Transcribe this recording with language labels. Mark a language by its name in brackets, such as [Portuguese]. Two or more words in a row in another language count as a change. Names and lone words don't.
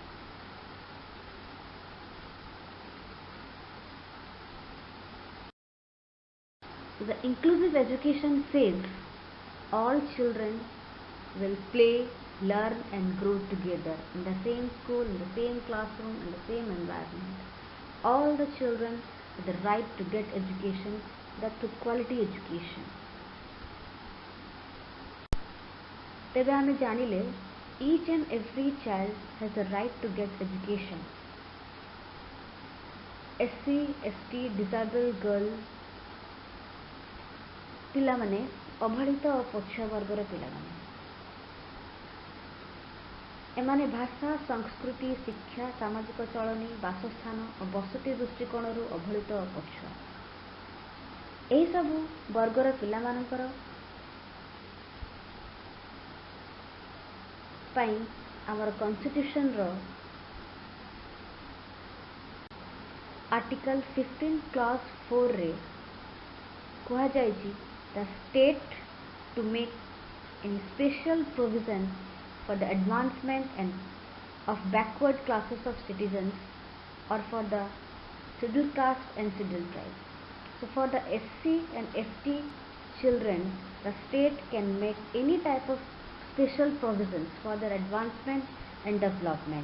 [English] So the inclusive education says all children will play, learn and grow together in the same school, in the same classroom, in the same environment. All the children have the right to get education, that to quality education. [Odia] ତେବେ ଆମେ ଜାଣିଲେ [English] each and every child has the right to get education. SC, ST, disabled girl [Odia] ପିଲା ମାନେ ଅବହେଳିତ ଔର ପଛୁଆ ବର୍ଗର ପିଲା ମାନେ ଏମାନେ ଭାଷା, ସଂସ୍କୃତି, ଶିକ୍ଷା, ସାମାଜିକ ଚଳଣି, ବାସସ୍ଥାନ ଔର ବସତି ଦୃଷ୍ଟିକୋଣ ଅବହେଳିତ ଔର ପଛୁଆ ଏହି ସବୁ ବର୍ଗର ପିଲା ମାନଙ୍କର ପାଇଁ ଆମର କନଷ୍ଟିଚ୍ୟୁସନ ର ଆର୍ଟିକଲ 15 କ୍ଲଜ 4 ରେ କହା ଯାଏଛି [English] the state to make any special provision for the advancement and of backward classes of citizens or for the scheduled caste and scheduled tribes. So for the SC and ST children, the state can make any type of special provisions for their advancement and development.